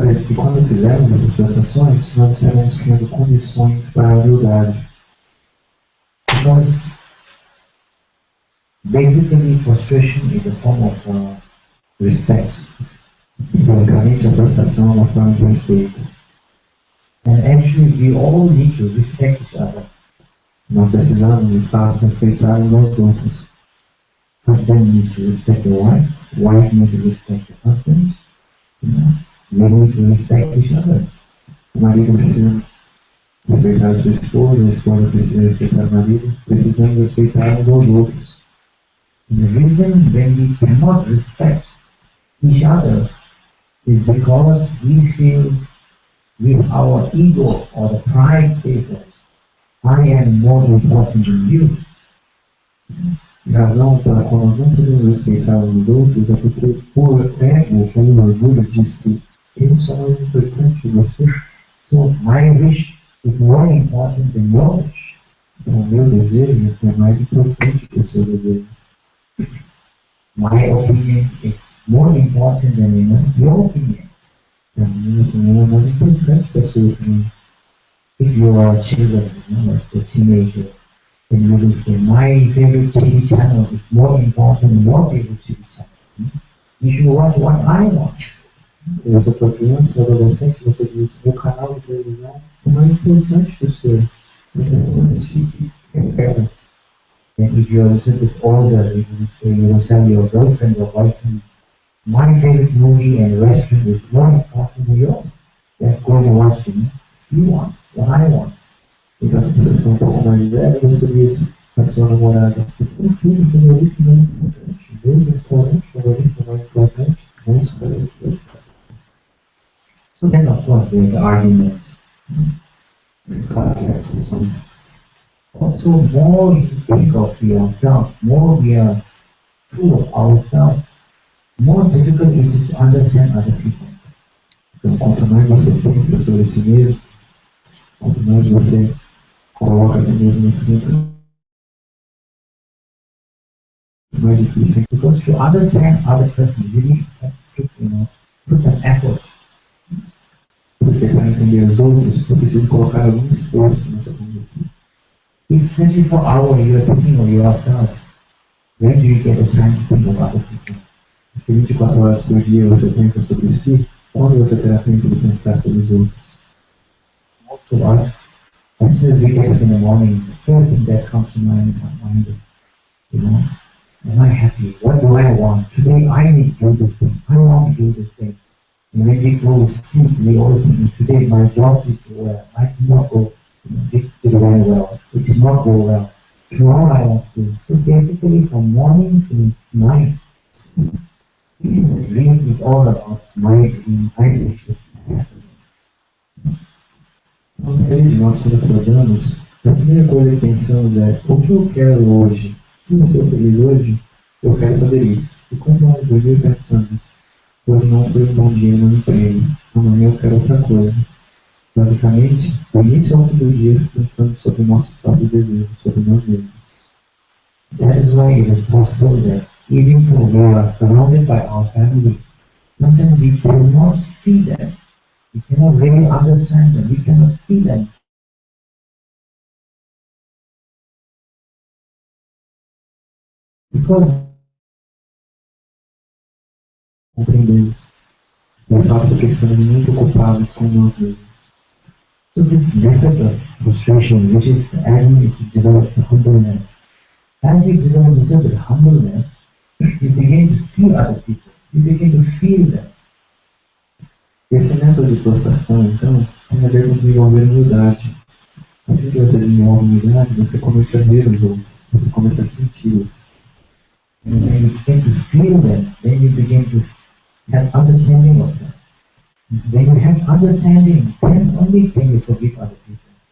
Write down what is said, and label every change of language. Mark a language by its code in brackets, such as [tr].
[pt] e quando fizermos essas prostrações, nós estaremos criando condições para a humildade. [en] Because basically prostration is a form of respect. [pt] Basicamente, a prostração é uma forma de respeito. [en] And actually we all need to respect each other. [pt] Nós precisamos, de fato, respeitar uns aos outros. [en] Husband needs to respect the wife needs to respect the husband. They need to respect each other. [pt] O marido precisa respeitar a sua esposa precisa respeitar o marido, precisamos respeitar uns aos outros. [en] And the reason when we cannot respect each other is because we feel with our ego or the pride says that I am more important than you. [pt] A razão pela qual nós não podemos respeitar uns outros é porque por ego, com orgulho, diz que eu sou mais importante que você. [en] So my wish is more important than your wish. [pt] Então, o meu desejo é mais importante que o seu desejo. [en] My opinion is more important than your opinion. [pt] A minha opinião é mais importante que a sua opinião. [en] If you are children, as a teenager, then you will say, my favorite TV channel is more important than your favorite TV channel. You should watch what I watch. [pt] E você for criança ou adolescente, você diz, meu canal de televisão é mais importante que o seu. Eu vou assistir o que eu quero. [en] And if you are a little bit older, you will tell your girlfriend or boyfriend, my favorite movie and restaurant is more important than yours. Let's go and watch it. You want what I want. [pt] Então, se você for um pouco mais velho, você diz à sua namorada, o filme favorito não é importante, meu restaurante favorito não é importante, não favorito. [en] So then, of course, there is argument. [pt] Claro que há discussões. [en] Also, more you think of yourself, more we are full of ourselves, more difficult it is to understand other people. [pt] Então, quanto mais você pensa sobre si mesmo, quanto mais você coloca si mesmo no centro, mais difícil. [en] Because to understand other person, you need to put an effort. [pt] Porque para entender os outros, eu preciso colocar algum esforço nessa conduta. [en] If 24 hours you are thinking of yourself, When do you get the time to think of other people? [pt] Se 24 horas por dia você pensa sobre si, quando você terá tempo de pensar sobre os outros? [en] Most of us, as soon as we get up in the morning, the first thing that comes to mind is, am I happy? What do I want? Today I need to do this thing. I want to do this thing. And when we go to sleep, we always think, today my job did go well. I did not go, did very well. It did not go well. Tomorrow I want to do. So basically from morning to night, dream is all about my dream, my wishes. [pt] Nós quando acordamos, a primeira coisa que pensamos é, o que eu quero hoje? Se eu estou feliz hoje, eu quero fazer isso. E quando nós hoje pensamos, hoje não foi um bom dia no emprego, amanhã eu quero outra coisa. Basicamente, o início ao fim do dia pensando sobre nossos próprios desejos, sobre nós mesmos. [en] That is why it is possible that even though we are surrounded by our family, sometimes we cannot see them. We cannot really understand them. We cannot see them. Because [pt] compreendemos o fato que estamos muito ocupados com nós mesmos. [en] So this method of frustration, which is asking you to develop the humbleness. As you develop the humbleness, you begin to see other people. You begin to feel them. [pt] Esse método de prostração, então, tem a ver com desenvolver humildade. Assim que você desenvolve humildade, você começa a ver os outros, você começa a senti-los. [en] And when you begin to feel them, then you begin to have understanding of them. When you have understanding, then only can you forgive other people.